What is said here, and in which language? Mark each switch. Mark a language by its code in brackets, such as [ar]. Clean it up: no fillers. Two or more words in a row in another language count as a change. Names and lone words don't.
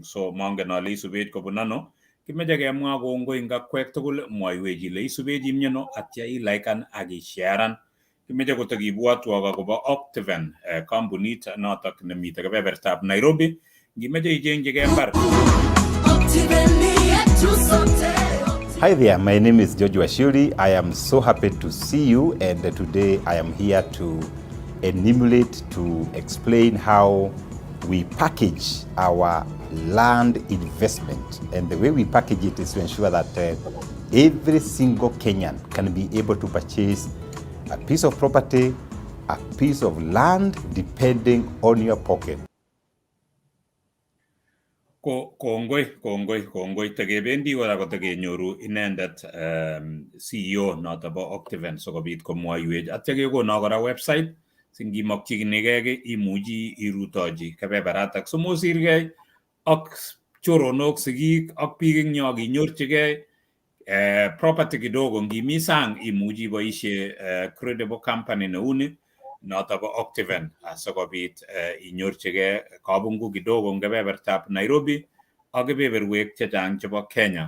[kln] So mongen ale isubech kobun ano. Kimeche kemwa kongoi ngakwek tugul, mwaiwech ile isubech imnyono atya ilaikan ak isharean. Kimeche kotakibwatwok akobo Optiven, kampunit notok nemite kebebertab Nairobi. Ngimeche ichengchigei mbar. [en] Hi there, my name is George Washuri. I am so happy to see you, and today I am here to enumerate, to explain how we package our land investment. And the way we package it is to ensure that every single Kenyan can be able to purchase a piece of property, a piece of land, depending on your pocket. [kln] Kongoi tekebendi kora kotekenyoru inendet CEO noto bo Optiven sikobit komwoiwech. Atya kekono kora website singimokchinigei imuchi irutochi kebeberatak somosirgei ak choronok, sigik ak biik eng yo kinyorchigei property kidogo ngimi sang imuchi iboishe [en] credible company [kln] neuni noto ko Octaven asikobit inyorchigei kabungu kidogo eng kebebertab Nairobi ak kebeberwek chechang chebo Kenya.